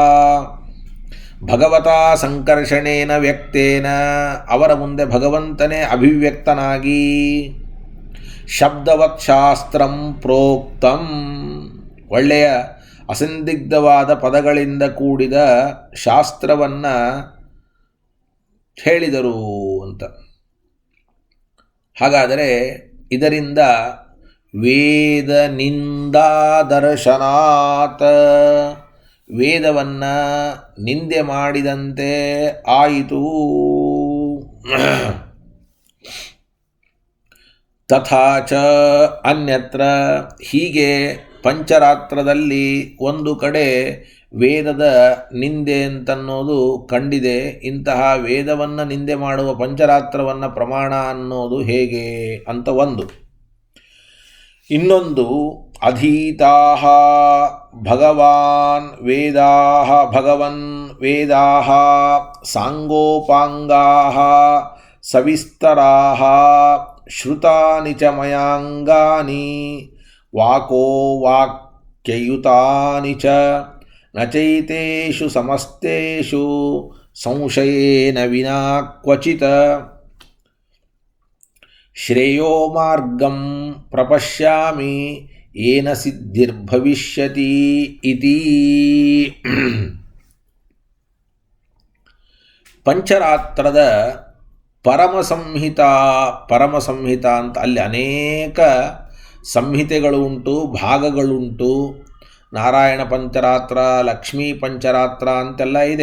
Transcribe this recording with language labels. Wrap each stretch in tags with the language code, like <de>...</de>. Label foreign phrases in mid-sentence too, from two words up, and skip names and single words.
<sa>ಭಗವತಾ ಸಂಕರ್ಷಣೇನ ವ್ಯಕ್ತೇನ,</sa> <kn>ಅವರ ಮುಂದೆ ಭಗವಂತನೇ ಅಭಿವ್ಯಕ್ತನಾಗಿ,</kn> <sa>ಶಬ್ದವತ್ ಶಾಸ್ತ್ರಂ ಪ್ರೋಕ್ತಂ,</sa> <kn>ಒಳ್ಳೆಯ ಅಸಂದಿಗ್ಧವಾದ ಪದಗಳಿಂದ ಕೂಡಿದ ಶಾಸ್ತ್ರವನ್ನು ಹೇಳಿದರು ಅಂತ. ಹಾಗಾದರೆ ಇದರಿಂದ</kn> <sa>ವೇದ ನಿಂದಾ ದರ್ಶನಾತ್,</sa> <kn>ವೇದವನ್ನು ನಿಂದೆ ಮಾಡಿದಂತೆ ಆಯಿತು.</kn> <sa>ತಥಾ ಚ ಅನ್ಯತ್ರ,</sa> <kn>ಹೀಗೆ ಪಂಚರಾತ್ರದಲ್ಲಿ ಒಂದು ಕಡೆ ವೇದದ ನಿಂದೆ ಅಂತನ್ನೋದು ಕಂಡಿದೆ. ಇಂತಹ ವೇದವನ್ನು ನಿಂದೆ ಮಾಡುವ ಪಂಚರಾತ್ರವನ್ನು ಪ್ರಮಾಣ ಅನ್ನೋದು ಹೇಗೆ ಅಂತ ಒಂದು.</kn> <sa>ಇನ್ನೊಂದು, ಅಧೀತಾಃ ಭಗವನ್ ವೇದಾಃ ಸಾಂಗೋಪಾಂಗಾಃ ಸವಿಸ್ತರಾಃ ಶ್ರುತಾನಿ ಚ ಮಯಾಂಗಾನಿ ವಾಕೋ ವಾಕ್ಯಯುತಾನಿ ಚ ನ ಚೈತೇಷು ಸಮಸ್ತೇಷು ಸಂಶಯೇನ ವಿನಾ ಕ್ವಚಿತ್ ಶ್ರೇಯೋ ಮಾರ್ಗಂ ಪ್ರಪಶ್ಯಾಮಿ ಏನ ಸಿದ್ಧಿರ್ಭವಿಷ್ಯತಿ ಇತಿ.</sa> <kn>ಪಂಚರಾತ್ರದ ಪರಮಸಂಹಿತ ಅಂತ ಅಲ್ಲಿ ಅನೇಕ ಸಂಹಿತೆಗಳು ಉಂಟು, ಭಾಗಗಳುಂಟು. ನಾರಾಯಣ ಪಂಚರಾತ್ರ, ಲಕ್ಷ್ಮೀ ಪಂಚರಾತ್ರ ಅಂತೆಲ್ಲ ಇದೆ.</kn>